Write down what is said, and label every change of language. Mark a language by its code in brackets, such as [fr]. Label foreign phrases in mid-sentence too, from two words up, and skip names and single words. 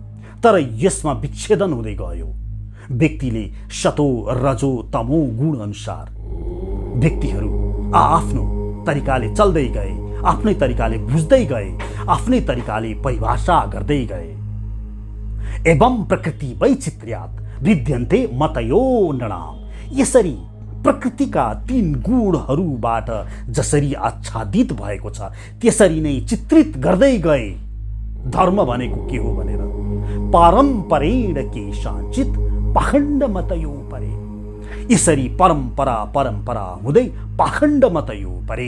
[ne] तर यसमा विच्छेदन हुँदै गयो। व्यक्तिले सतो रजो तमो गुण अनुसार व्यक्तिहरू आफ्नो तरिकाले चल्दै गए, आफ्नै तरिकाले बुझ्दै गए, आफ्नै तरिकाले परिभाषा गर्दै गए। [sa] एवं प्रकृति वैचित्र्यात् भिद्यन्ते मतयो नृणाम। [ne] यसरी प्रकृतिका 3 गुणहरूबाट जसरी आच्छादित भएको छ त्यसरी नै चित्रित गर्दै गए। धर्म भनेको के हो भनेर [sa] पारम्परेण केशाञ्चित पाखण्ड मतयो परे। [ne] यसरी परम्परा हुँदै [sa] पाखण्ड मतयो परे।